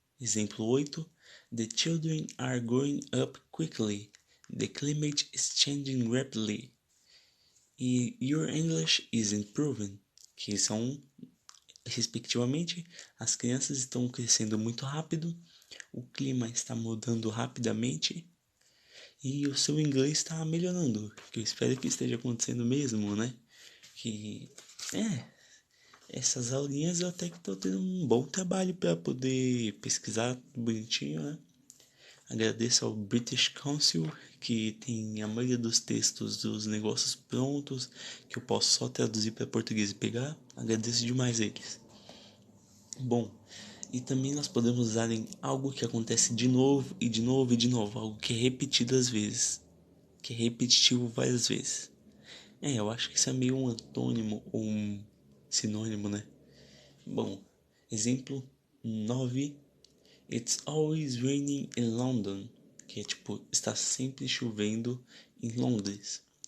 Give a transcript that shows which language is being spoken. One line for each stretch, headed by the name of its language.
Portuguese: Exemplo 8.
English: The children are growing up quickly. The climate is changing rapidly. E your English is improving.
Portuguese: Que são, respectivamente, as crianças estão crescendo muito rápido, o clima está mudando rapidamente e o seu inglês está melhorando. Que eu espero que esteja acontecendo mesmo, né? Que essas aulinhas eu até que estou tendo um bom trabalho para poder pesquisar bonitinho, né? Agradeço ao British Council, que tem a maioria dos textos dos negócios prontos, que eu posso só traduzir para português e pegar. Agradeço demais a eles. Bom, e também nós podemos usar em algo que acontece de novo e de novo e de novo, algo que é repetido às vezes, que é repetitivo várias vezes. Eu acho que isso é meio um antônimo ou um sinônimo, né? Bom, exemplo 9.
English: It's always raining in London.
Portuguese: Que é tipo, está sempre chovendo em Londres.